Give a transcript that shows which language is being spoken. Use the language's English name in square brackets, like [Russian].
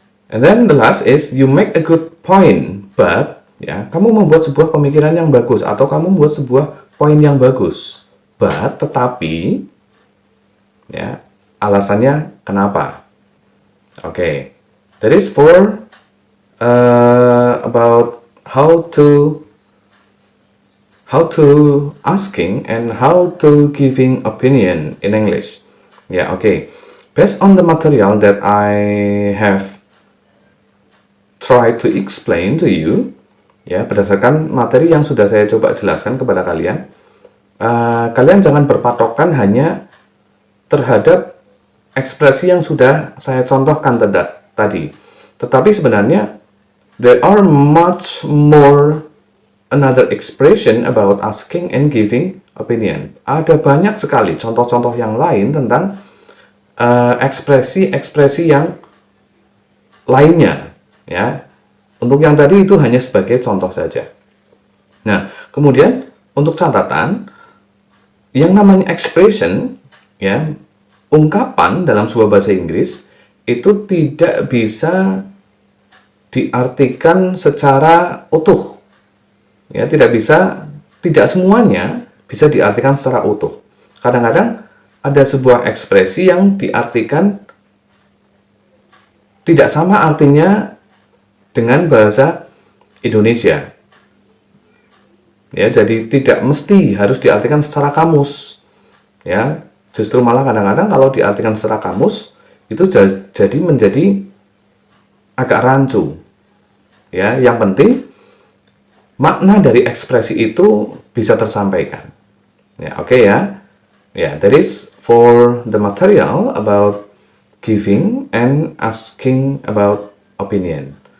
[English] And then the last is you make a good point, but [Indonesian] ya, kamu membuat sebuah pemikiran yang bagus atau kamu membuat sebuah poin yang bagus, but tetapi ya, alasannya kenapa? [English] Okay, that is for about how to asking and how to giving opinion in English. Yeah, okay. Based on the material that I have tried to explain to you, [Indonesian] ya, berdasarkan materi yang sudah saya coba jelaskan kepada kalian, kalian jangan berpatokan hanya terhadap ekspresi yang sudah saya contohkan tadi. Tetapi sebenarnya [English] there are much more another expression about asking and giving opinion. [Indonesian] Ada banyak sekali contoh-contoh yang lain tentang ekspresi-ekspresi yang lainnya. Ya, untuk yang tadi itu hanya sebagai contoh saja. Nah, kemudian untuk catatan, yang namanya expression, ya, ungkapan dalam sebuah bahasa Inggris itu tidak bisa diartikan secara utuh. Ya, tidak semuanya bisa diartikan secara utuh. Kadang-kadang ada sebuah ekspresi yang diartikan tidak sama artinya dengan bahasa Indonesia. Ya, jadi tidak mesti harus diartikan secara kamus. Ya, justru malah kadang-kadang kalau diartikan secara kamus itu jadi menjadi agak rancu. Ya, yang penting makna dari ekspresi itu bisa tersampaikan. Ya, oke ya. [English] Ya, that is for the material about giving and asking about opinion.